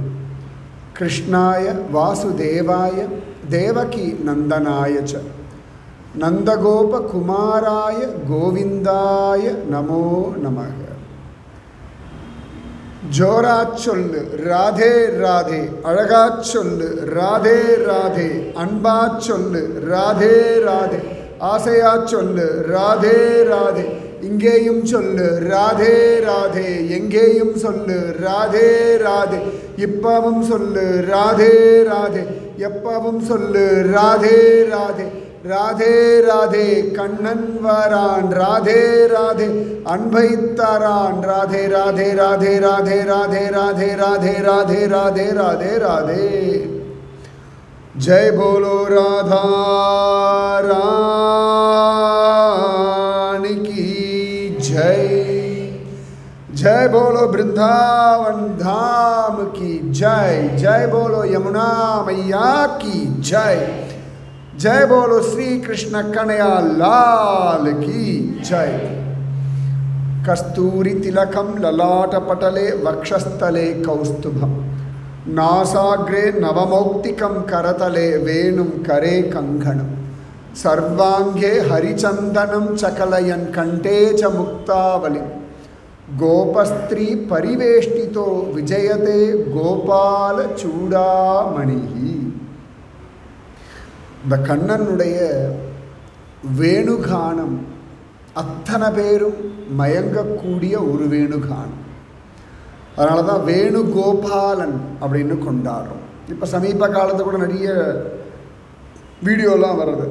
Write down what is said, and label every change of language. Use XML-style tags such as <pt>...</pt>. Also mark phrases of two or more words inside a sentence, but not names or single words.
<sa>कृष्णाय वासुदेवाय देवकी नंदनाय च नंदगोपकुमाराय गोविंदाय नमो नमः।</sa> <ta>ஜோரா சொல்லு राधे राधे अழகா சொல்லு राधे राधे अன்பா சொல்லு राधे राधे ஆசையா சொல்லு राधे राधे இங்கேயும் சொல்லு राधे राधे எங்கேயும் சொல்லு राधे राधे இப்பவும் சொல்லு राधे राधे எப்பவும் சொல்லு राधे राधे राधे राधे कண்ணன் வரான் राधे राधे அன்பை தரான் राधे राधे राधे राधे राधे राधे राधे राधे राधे राधे राधे</ta> <hi>जय बोलो राधा रानी की जय जय बोलो वृंदावन धाम की जय जय बोलो यमुना मैया की जय जय बोलो श्री कृष्ण कन्हैया लाल की जय।</hi> <sa>कस्तूरी तिलकम ललाट पटले वक्षस्थले कौस्तुभम नासाग्रे नवमौक्तिकं करतले वेणुं करे कंगणं सर्वांगे हरिचंदनं चकलयन् कंठे च मुक्तावली गोपस्त्री परिवेष्टितो विजयते गोपाल चूडामणि।</sa> <ta>இந்த கண்ணனுடைய வேணுகானம் அத்தனை பேரும் மயங்கக்கூடிய ஒரு வேணுகானம். அதனால தான் வேணுகோபாலன் அப்படின்னு கொண்டாடுறோம். இப்போ சமீப காலத்தில் கூட நிறைய வீடியோலாம் வருது.</ta>